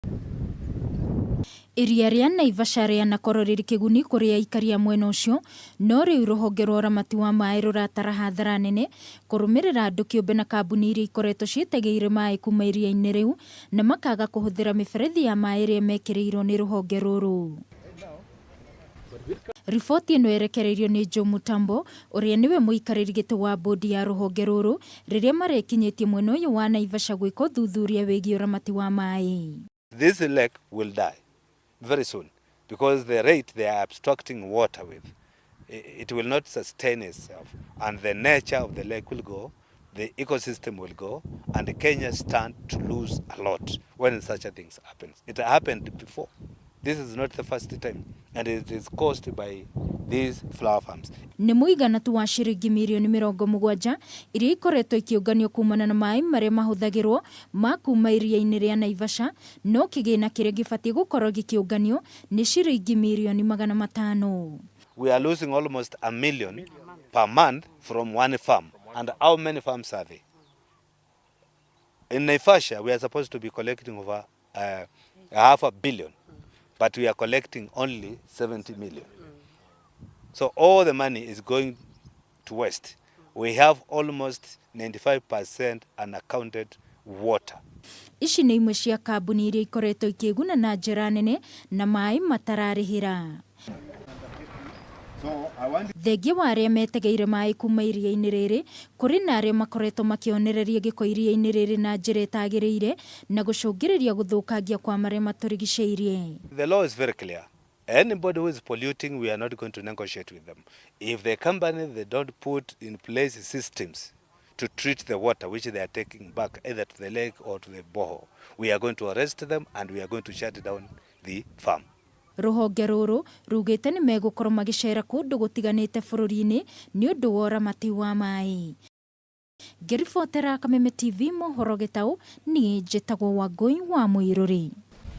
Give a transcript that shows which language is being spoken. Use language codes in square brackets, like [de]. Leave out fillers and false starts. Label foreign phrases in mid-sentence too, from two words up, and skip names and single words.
[ki] Iria ria Naivasha rĩanakorwo rĩrĩ kĩguni kũrĩ aikari a mwena ũcio, no rĩu rũhonge rwa ũramati wa maĩ rũratara hathara nene kũrũmĩrĩra andũ kĩũmbe na kambuni iria ikoretwo ciĩtegeire maĩ kuma iria-inĩ rĩu na makaga kũhũthĩra mĩberethi ya maĩ ĩrĩa mekĩrĩirwo nĩ rũhonge rũrũ. Riboti ĩno yerekereirio nĩ Joe Mutambo, ũrĩa nĩwe muikariri giti wa bodi ya rũhonge rũrũ rĩrĩa marekinyĩtie mwena ũyũ wa Naivasha gwĩka ũthuthuria wĩgiĩ ũramati wa maĩ. [en] This lake will die very soon because the rate they are abstracting water with, it will not sustain itself, and the nature of the lake will go, the ecosystem will go, and Kenya stand to lose a lot when such a thing happens. It happened before. This is not the first time, and it is caused by these flower farms. [ki] Nĩ mũigana tu wa ciringi mirioni 70 iria ikoretwo ikiunganio kumana na maĩ marĩa mahũthagĩrwo ma kuma iria-inĩ rĩa Naivasha, no kĩgĩna kĩrĩa gĩbatiĩ gũkorwo gĩkiunganio nĩ ciringi mirioni 500. [en] We are losing almost $1 million per month from one farm. And how many farms are there? In Naivasha, we are supposed to be collecting over $500 million. But we are collecting only 70 million. So all the money is going to waste. We have almost 95% unaccounted water. [ki] Ici nĩ imwe cia kambuni iria ikoretwo ikĩguna na njĩra nene na maĩ matararĩhĩra. Thengia wa arĩa metegeire maĩ kuma iria-inĩ rĩrĩ, kũrĩ na arĩa makoretwo makĩonereria gĩko iria-inĩ rĩrĩ na njĩra ĩtagĩrĩire na gũcũngĩrĩria gũthũkangia kwa marĩa matũrigicĩirie. [en] The law is very clear. Anybody who is polluting, we are not going to negotiate with them. If the company, they don't put in place systems to treat the water which they are taking back either to the lake or to the borehole, we are going to arrest them and we are going to shut down the farm. [ki] Ruhonge rũrũ rugĩte nĩ megũkorwo magĩcera kũndũ gũtiganĩte bũrũri-inĩ nĩ ũndũ wa ũramati wa maĩ. Ngĩribotera Kameme TV mohoro gĩtaũ, niĩ njĩtagwo Wangũi wa Mũirũrĩ.